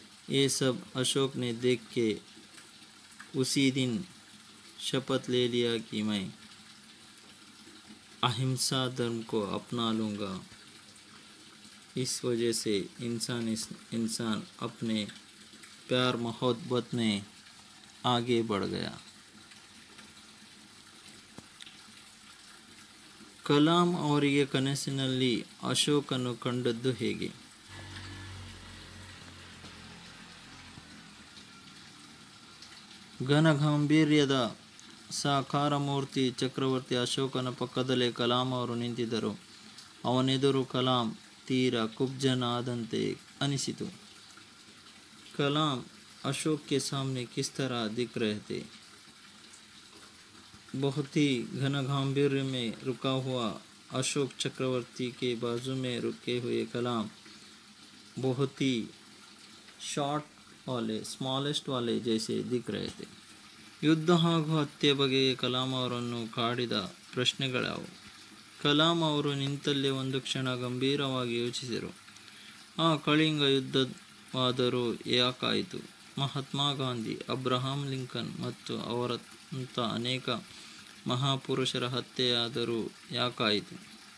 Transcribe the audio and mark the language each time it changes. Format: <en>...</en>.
<hi>ये सब अशोक ने देख के उसी दिन शपथ ले लिया कि मैं अहिंसा धर्म को अपना लूँगा। इस वजह से इंसान अपने प्यार मोहब्बत में आगे बढ़ गया।</hi> <kn>ಕಲಾಂ ಅವರಿಗೆ ಕನಸಿನಲ್ಲಿ ಅಶೋಕನು ಕಂಡದ್ದು ಹೇಗೆ? ಘನಗಾಂಭೀರ್ಯದ ಸಾಕಾರ ಮೂರ್ತಿ ಚಕ್ರವರ್ತಿ ಅಶೋಕನ ಪಕ್ಕದಲ್ಲೇ ಕಲಾಂ ಅವರು ನಿಂತಿದ್ದರು. ಅವನೆದುರು ಕಲಾಂ ತೀರ ಕುಬ್ಜನಾದಂತೆ ಅನಿಸಿತು.</kn> <hi>ಕಲಾಂ अशोक के सामने किस तरह दिख रहे थे? बहुत ही घन गांधीर्य में रुका हुआ अशोक चक्रवर्ती के बाजू में रुके हुए कलाम बहुत ही शॉर्ट वाले, स्मॉलेस्ट वाले जैसे दिख रहे थे.</hi> <kn>ಯುದ್ಧ ಹಾಗೂ ಹತ್ಯೆ ಬಗೆಗೆ ಕಲಾಂ ಅವರನ್ನು ಕಾಡಿದ ಪ್ರಶ್ನೆಗಳ್ಯಾವು? ಕಲಾಂ ಅವರು ನಿಂತಲ್ಲೇ ಒಂದು ಕ್ಷಣ ಗಂಭೀರವಾಗಿ ಯೋಚಿಸಿದರು. ಆ ಕಳಿಂಗ ಯುದ್ಧವಾದರೂ ಯಾಕಾಯಿತು? ಮಹಾತ್ಮ ಗಾಂಧಿ, ಅಬ್ರಹಾಂ ಲಿಂಕನ್ ಮತ್ತು ಅವರಂಥ ಅನೇಕ ಮಹಾಪುರುಷರ ಹತ್ಯೆಯಾದರೂ ಯಾಕಾಯಿತು?</kn>